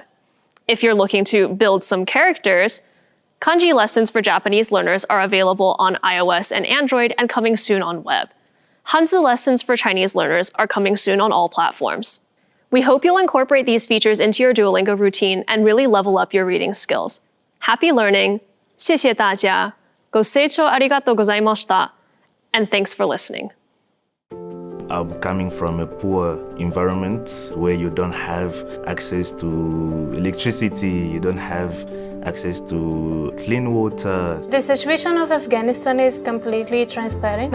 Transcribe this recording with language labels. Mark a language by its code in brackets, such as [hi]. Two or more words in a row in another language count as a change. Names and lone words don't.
[en] If you're looking to build some characters, kanji lessons for Japanese learners are available on iOS and Android and coming soon on web. Hanzi lessons for Chinese learners are coming soon on all platforms. We hope you'll incorporate these features into your Duolingo routine and really level up your reading skills. Happy learning! [zh] 谢谢大家! [ja] ご清聴ありがとうございました. [en] And thanks for listening. I'm coming from a poor environment where you don't have access to electricity, you don't have access to clean water. The situation of Afghanistan is completely transparent.